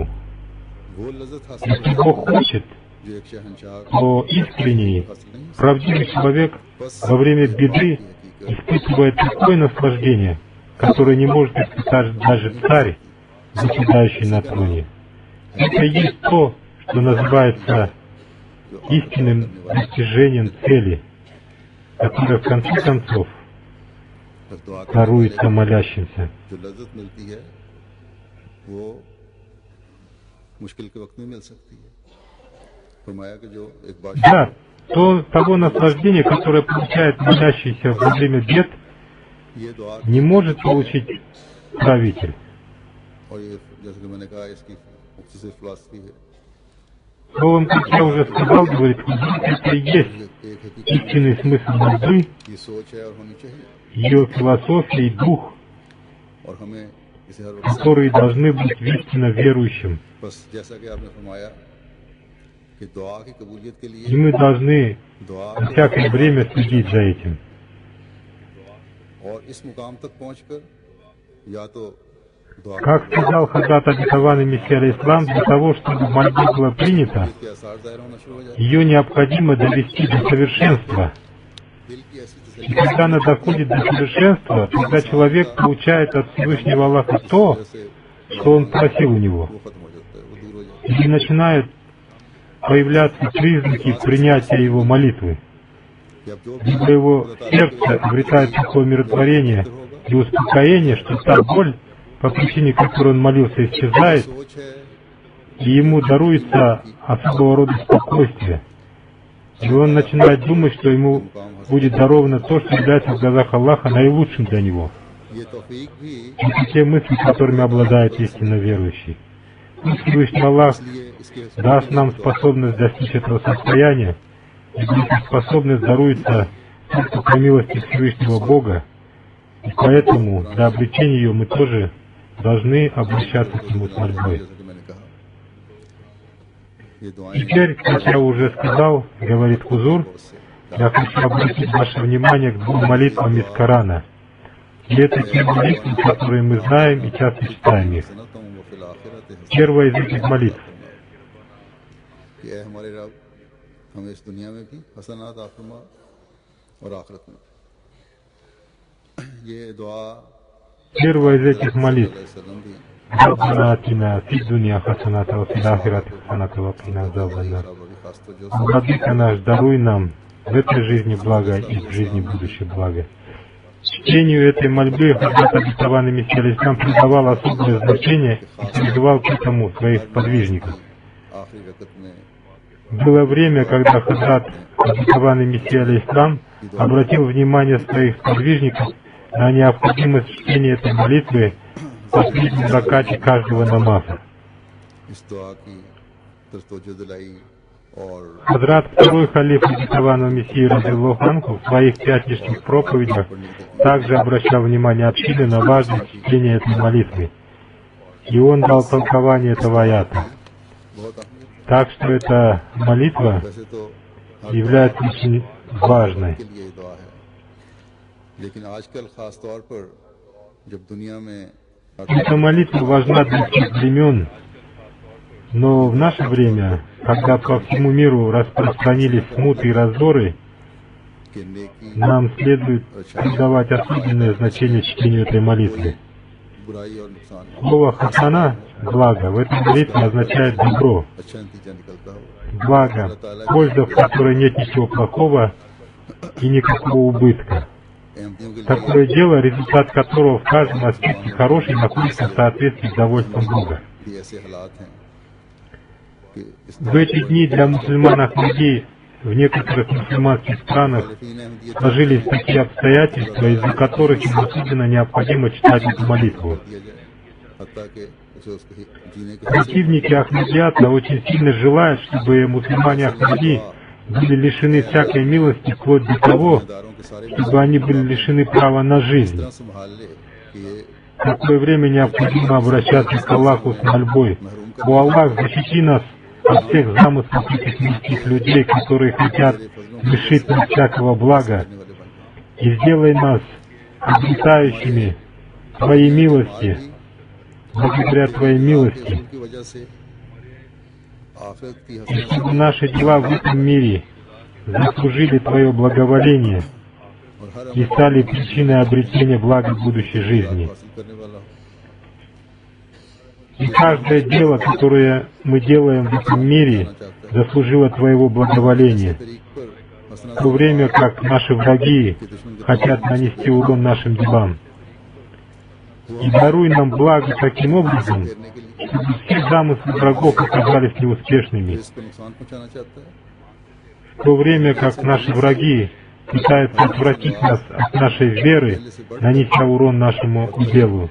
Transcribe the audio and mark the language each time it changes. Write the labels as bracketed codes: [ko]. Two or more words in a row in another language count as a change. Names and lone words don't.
[ru] Если Бог хочет, то искренний, правдивый человек во время беды испытывает такое наслаждение, которое не может испытать даже царь, заседающий на троне. Это и есть то, что называется истинным достижением цели, которая в конце концов даруется молящимся. [ur] جو لذت ملتی ہے وہ مشکل کے وقت میں مل سکتی ہے. فرمایا کہ جو ایک بادشاہ [ru] Да, того наслаждения, которое получает молящийся во время бед, [ur] یہ دعا [ru] не может получить правитель. [ur] اور یہ جیسے کہ میں نے کہا اس کی مختصر فلاسفی ہے. [ru] Словом, как я уже сказал, говорит, это и есть [ur] ایک حقیقت [ru] истинный смысл мольбы, [ur] کی سوچ ہے اور ہونی چاہیے [ru] ее философия и дух, [ur] اور ہمیں اسے ہر وقت [ru] которые должны быть в истинно верующим. [ur] بس جیسا کہ آپ نے فرمایا کہ دعا کی قبولیت کے [ru] И [ur] लिए [ru] мы должны [ur] दुआ [ru] на всякое время следить за этим. [ur] اور اس مقام تک پہنچ کر یا تو دعا [ru] Как сказал Хазрат обетованный Мессия алейхиссалам, для того, чтобы мольба была принята, [ur] کے آثار ظاہر ہونا شروع ہو جاتے [ru] ее необходимо довести до совершенства. [ur] ہیں۔ دل کی ایسی [ru] И [ur] तसल्ली [ru] когда она доходит до совершенства, тогда человек получает от Всевышнего Аллаха то, [ur] से [ru] что он просил у него. [ur] وہ ختم ہو جاتا ہے، وہ دور ہو جاتا ہے. [ru] И начинают появляться признаки принятия его молитвы. [ur] کہ اب جو [ru] Либо его сердце обретает такое умиротворение и успокоение, что та боль, по причине которой он молился, исчезает, [ur] سوچ ہے [ru] и ему даруется особого рода спокойствие. И он начинает думать, что ему будет даровано то, что является в глазах Аллаха наилучшим для него. [ur] یہ توفیق بھی [ru] Это те мысли, которыми обладает истинно верующий. Пусть Всевышний Аллах [ur] اس لیے اس کے [ru] даст нам способность достичь этого состояния, и эта способность даруется только по милости Всевышнего Бога, и поэтому для обретения ее мы тоже должны обращаться к Нему с мольбой. [ur] جیسا کہ میں نے کہا یہ دعائیں [ru] Теперь, как я уже сказал, говорит Хузур, я хочу обратить ваше внимание к двум молитвам из Корана. И это те молитвы, которые мы знаем и часто читаем их. [ar] سنتن و في الآخرة [ru] Первая из этих молитв. [ur] کہ اے ہمارے رب ہمیں اس دنیا میں بھی حسنات عطا فرما اور آخرت میں بھی. یہ دعا [ru] Первая из этих молитв. [ur] وسلم بھی [ar] ربنا آتنا في الدنيا حسنة وفي الآخرة حسنة وقنا عذاب النار. [ur] بڑی خاص توجہ [ru] Владыка наш, даруй нам в этой жизни благо и в жизни будущей благо. Чтению этой мольбы Хазрат обетованный Мессия алейхиссалам придавал особое значение и призывал к этому своих сподвижников. [ur] آخری رکعت میں [ru] Было время, когда Хазрат обетованный Мессия алейхиссалам обратил внимание своих сподвижников на необходимость чтения этой молитвы в последнем ракате каждого намаза. [ur] اس دعا کی طرف توجہ دلائی اور [ru] Хазрат, второй халиф обетованного Мессии [ar] رضي الله عنه, [ru] в своих пятничных проповедях также обращал внимание общины на важность чтения этой молитвы. И он дал толкование этого аята. [ur] بہت اہمیت [ru] Так что эта молитва [ur] ویسے تو [ru] является очень важной. [ur] کے لیے یہ دعا ہے لیکن آج کل خاص طور پر جب دنیا میں [ru] Эта молитва важна для всех времен, но в наше время, когда по всему миру распространились смуты и раздоры, [ur] کہ نیکی [ru] нам следует придавать особенное значение чтению этой молитвы. [ur] برائی اور نقصان [ru] Слово «хасана» — «благо» в этой молитве означает «добро», [ur] اچھا نتیجہ نکلتا ہو [ru] «благо», польза, в которой нет ничего плохого и никакого убытка. [ur] احمدیوں کے لیے [ru] Такое дело, результат которого в каждом аспекте хороший, находится в соответствии с довольством Бога. [ur] بھی ایسے حالات ہیں کہ اس [ru] В эти дни для мусульман Ахмади в некоторых мусульманских странах [ur] مخالفین احمدیت [ru] сложились такие обстоятельства, из-за которых им особенно необходимо читать эту молитву. [ur] دیا جائے حتیٰ کہ اسے اس کو جینے کے [ru] Противники Ахмадията очень сильно желают, чтобы мусульмане Ахмади были лишены всякой милости, вплоть до того, [ur] داروں کے سارے [ru] чтобы они были лишены права на жизнь. [ur] طرح سنبھال لے کہ یہ [ru] В такое время необходимо обращаться к Аллаху с мольбой. О Аллах, защити нас от всех замыслов этих мирских людей, которые хотят лишить нас всякого блага, и сделай нас обретающими Твоей милости, благодаря Твоей милости, [ur] ان کی وجہ سے آخرت کی [ru] и [ur] हसरत [ru] чтобы наши дела в этом мире заслужили Твое благоволение [ur] اور ہر [ru] и стали причиной обретения блага будущей жизни. [ur] حاصل کرنے والا ہو [ru] И каждое дело, которое мы делаем в этом мире, заслужило Твоего благоволения, в то время как наши враги хотят нанести урон нашим делам. И даруй нам благо таким образом, чтобы все замыслы врагов оказались неуспешными, в то время как наши враги пытаются отвратить нас от нашей веры, нанеся урон нашему делу.